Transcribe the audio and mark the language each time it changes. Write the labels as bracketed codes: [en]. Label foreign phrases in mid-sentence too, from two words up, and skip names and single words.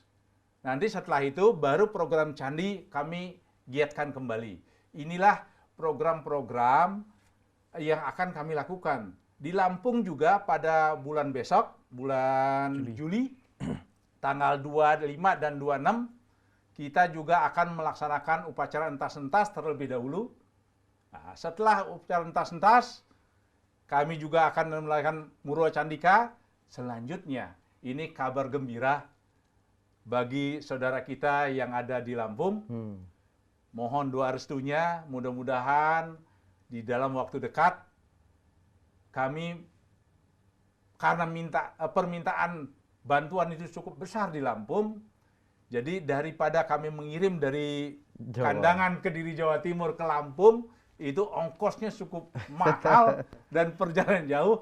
[id] Nanti setelah itu baru program candi kami giatkan kembali. Inilah program-program yang akan kami lakukan. Di Lampung juga pada bulan besok, bulan Juli, tanggal 25 dan 26, kita juga akan melaksanakan upacara entas-entas terlebih dahulu. Nah, setelah upacara entas-entas, kami juga akan melakukan Murwa Candika. Selanjutnya, ini kabar gembira bagi saudara kita yang ada di Lampung. Mohon doa restunya, mudah-mudahan di dalam waktu dekat kami, karena permintaan bantuan itu cukup besar di Lampung, jadi daripada kami mengirim dari Kandangan Kediri Jawa Timur ke Lampung, itu ongkosnya cukup mahal dan perjalanan jauh.